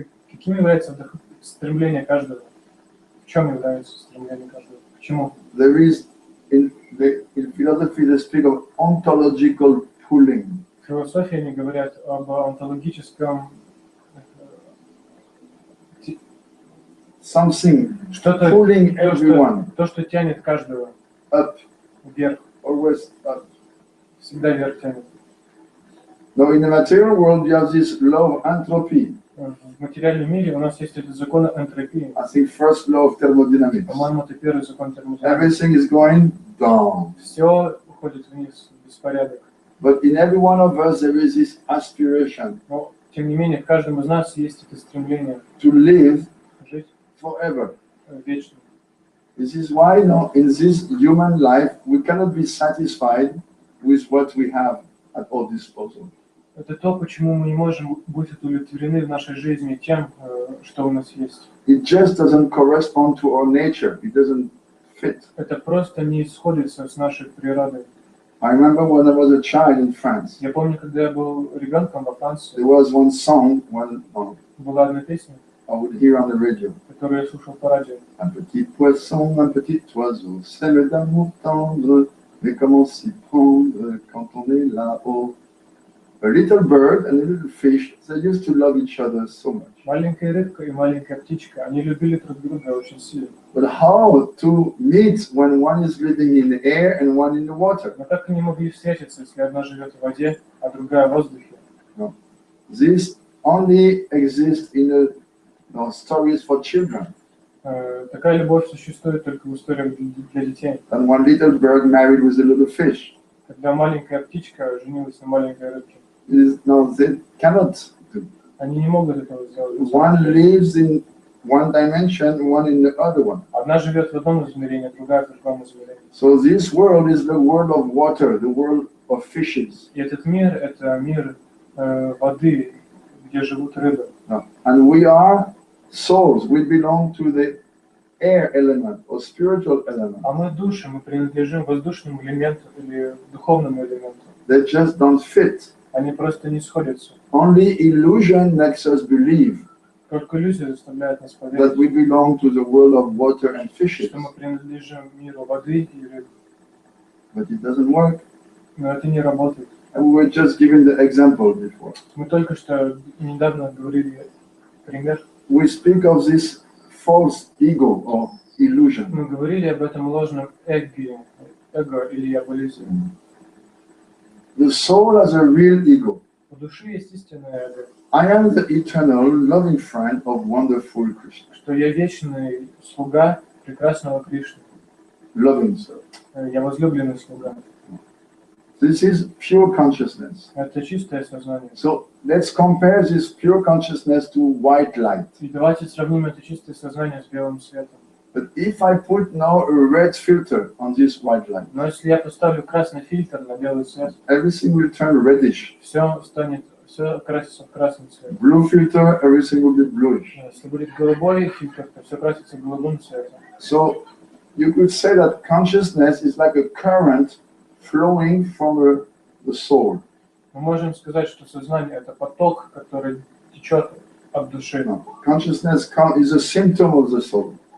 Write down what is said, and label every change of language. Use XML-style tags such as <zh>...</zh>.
<ru>Каким является стремление каждого? В чем является стремление каждого? К чему?</ru> <en>There is in philosophy they speak of ontological pulling.</en> <ru>В философии они говорят об онтологическом</ru> <en>Something</en> <ru>что-то,</ru> <en>pulling everyone</en> <ru>то, что тянет каждого</ru> <en>up,</en> <ru>вверх,</ru> <en>always up.</en> <ru>всегда вверх тянет.</ru> <en>Now in the material world you have this law of entropy.</en> <ru>В материальном мире у нас есть этот закон энтропии.</ru> <en>I think first law of thermodynamics.</en> <ru>По-моему, это первый закон термодинамики.</ru> <en>Everything is going down.</en> <ru>Все уходит вниз, беспорядок.</ru> <en>But in every one of us there is this aspiration.</en> <ru>Но, тем не менее, в каждом из нас есть это стремление</ru> <en>To live</en> <ru>жить</ru> <en>forever.</en> <ru>Вечно.</ru> <en>This is why in this human life we cannot be satisfied with what we have at our disposal.</en> <ru>Это то, почему мы не можем быть удовлетворены в нашей жизни тем, что у нас есть.</ru> <en>It just doesn't correspond to our nature. It doesn't fit.</en> <ru>Это просто не сходится с нашей природой.</ru> <en>I remember when I was a child in France.</en> <ru>Я помню, когда я был ребенком во Франции,</ru> <en>There was one song,</en> <ru>была одна песня,</ru> <en>I would hear on the radio.</en> <ru>которую я слушал по радио.</ru> <fr>Un petit poisson, un petit oiseau, sème d'amour tendre, mais comment s'y prendre quand on est là-haut?</fr> <en>A little bird and a little fish, they used to love each other so much.</en> <ru>Маленькая рыбка и маленькая птичка, они любили друг друга очень сильно.</ru> <en>But how to meet when one is living in the air and one in the water?</en> <ru>Но как они могли встретиться, если одна живет в воде, а другая в воздухе?</ru> <en>No. This only exists in stories for children.</en> <ru>Такая любовь существует только в историях для детей.</ru> <en>And one little bird married with a little fish.</en> <ru>Когда маленькая птичка женилась на маленькой рыбке.</ru> <en>No, they cannot do.</en> <ru>Они не могут этого сделать.</ru> <en>One lives in one dimension, one in the other one.</en> <ru>Одна живет в одном измерении, другая в другом измерении.</ru> <en>So this world is the world of water, the world of fishes.</en> <ru>И этот мир – это мир воды, где живут рыбы.</ru> <en>And we are souls. We belong to the air element or spiritual element.</en> <ru>А мы души, мы принадлежим воздушному элементу или духовному элементу.</ru> <en>They just don't fit.</en> <ru>Они просто не сходятся.</ru> <en>Only illusion makes us believe</en> <ru>Только иллюзия заставляет нас</ru> <en>that</en> <ru>поверить,</ru> <en>we belong to the world of water and fishes.</en> <ru>что мы принадлежим миру воды и рыб.</ru> <en>But it doesn't work.</en> <ru>Но это не работает.</ru> <en>And we were just given the example before.</en> <ru>Мы только что недавно говорили пример.</ru> <en>We speak of this false ego or illusion.</en> <ru>Мы говорили об этом ложном эго или яболизме.</ru> <en>The soul has a real ego.</en> <ru>У души есть истинное эго,</ru> <en>I am the eternal, loving friend of wonderful Krishna.</en> <ru>что я вечный слуга прекрасного Кришны.</ru> <en>Loving soul.</en> <ru>Я возлюбленный слуга.</ru> <en>This is pure consciousness.</en> <ru>Это чистое сознание.</ru> <en>So let's compare this pure consciousness to white light.</en> <ru>И давайте сравним это чистое сознание с белым светом.</ru> <en>But if I put now a red filter on this white light,</en> <ru>Но если я поставлю красный фильтр на белый цвет,</ru> <en>everything will turn reddish.</en> <ru>все окрасится в красный цвет.</ru> <en>Blue filter, everything will be bluish.</en> <ru>Если будет голубой фильтр, то все красится голубым цветом.</ru> <en>So you could say that consciousness is like a current flowing from the soul.</en> <ru>Мы можем сказать, что сознание — это поток, который течет от души.</ru> <en>No. Consciousness is a symptom of the soul.</en>